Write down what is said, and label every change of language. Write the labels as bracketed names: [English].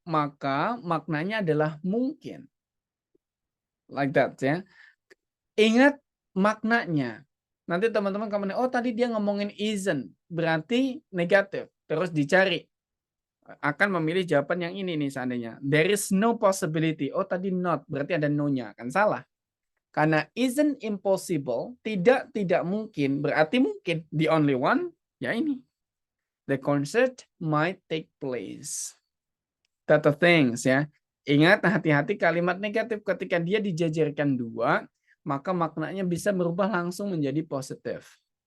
[Indonesian] Maka maknanya adalah mungkin. [English] Like that [Indonesian] ya. Ingat maknanya. Nanti teman-teman komen, oh tadi dia ngomongin isn't, berarti negatif. Terus dicari. Akan memilih jawaban yang ini nih seandainya. [English] There is no possibility. [Indonesian] Oh tadi not, berarti ada no-nya. Kan salah. Karena isn't impossible, tidak mungkin, berarti mungkin. [English] The only one, [Indonesian] ya ini. [English] The concert might take place. That the things ya. [Indonesian] Ingat, hati-hati kalimat negatif ketika dia dijajarkan dua, maka maknanya bisa berubah langsung menjadi positif.